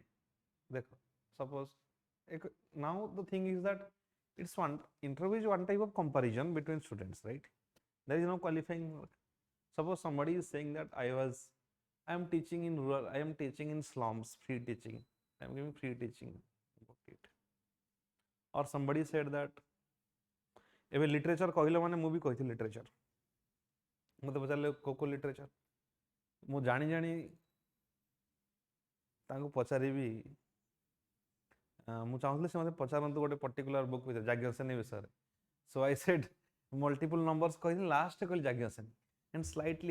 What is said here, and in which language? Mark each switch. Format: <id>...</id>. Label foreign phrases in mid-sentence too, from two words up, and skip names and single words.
<en>Suppose now the thing is that it's one interview is one type of comparison between students, right? There is no qualifying. Suppose somebody is saying that I am teaching in rural, I am teaching in slums, free teaching. I am giving free teaching about it. Or somebody said that</en> <or>ଏବେ ଲିଟରେଚର କହିଲେ ମାନେ ମୁଁ ବି କହିଥିଲି ଲିଟରେଚର ମୋତେ ପଚାରିଲେ କୋଉ ଲିଟରେଚର ମୁଁ ଜାଣି ତାଙ୍କୁ ପଚାରିବି ମୁଁ ଚାହୁଁଥିଲି ସେ ମୋତେ ପଚାରନ୍ତୁ ଗୋଟେ</or> <en>particular book</en> <or>ବିଷୟରେ ଯାଜ୍ଞସେନୀ ବିଷୟରେ</or> <en>so I said multiple numbers</en> <or>କହିଲି ଲାଷ୍ଟ କହିଲି ଯାଜ୍ଞସେନୀ</or> <en>and slightly</en>